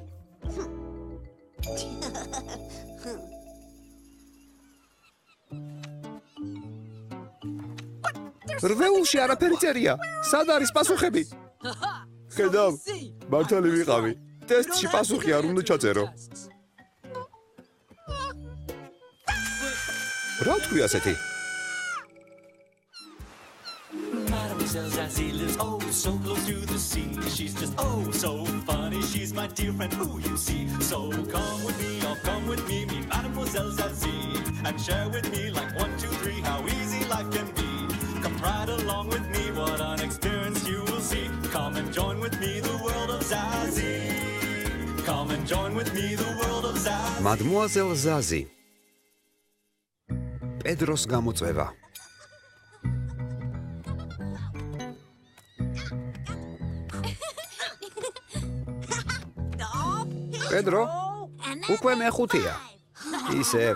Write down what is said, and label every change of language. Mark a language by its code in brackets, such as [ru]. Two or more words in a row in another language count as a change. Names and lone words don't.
[ka] რვეულში არაფერი წერია. სად არის პასუხები? ხედავ, მართალი ვიყავი. ტესტში პასუხი არ უნდა ჩაწერო. რა თქვი ასეთი? [en] Mademoiselle Zazie lives oh so close to the sea. She's just oh so funny. She's my dear friend who you see. So come with me, oh come with me, meet Mademoiselle Zazie, and share with me like 1, 2, 3 how easy life can be. Come right along with me, what an experience you will see. Come and join with me the world of Zazie. Come and join with me the world of Zazie. Mademoiselle Zazie. [ka] პედროს გამოწვევა. პედრო, უკვე მეხუთეა. ისევ.